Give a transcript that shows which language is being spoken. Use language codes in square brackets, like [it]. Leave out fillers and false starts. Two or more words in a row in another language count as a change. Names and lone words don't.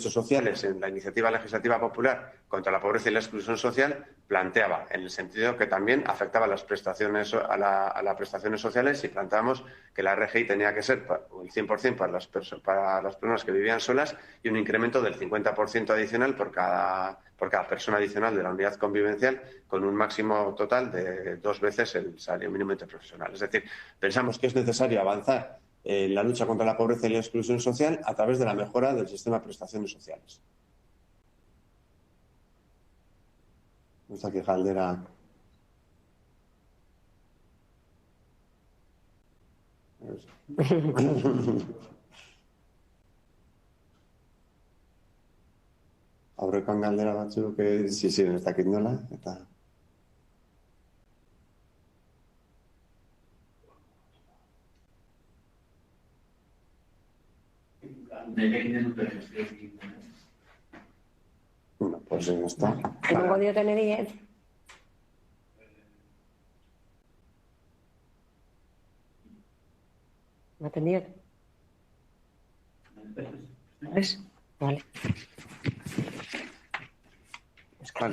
[es] Derechos Sociales en la Iniciativa Legislativa Popular contra la Pobreza y la Exclusión Social planteaba, en el sentido que también afectaba a las prestaciones sociales, y planteamos que la RGI tenía que ser el 100% para las personas que vivían solas y un incremento del 50% adicional por cada persona adicional de la unidad convivencial, con un máximo total de 2 veces el salario mínimo interprofesional. Es decir, pensamos que es necesario avanzar en la lucha contra la pobreza y la exclusión social a través de la mejora del sistema de prestaciones sociales. No está aquí Caldera. [eu] Aurrekoan galdera batzuk, ziren ez dakit nola, eta... [es] Bueno, pues ya está. ¿Hemos podido tener 10? ¿No ha atendido? ¿Ves? Vale.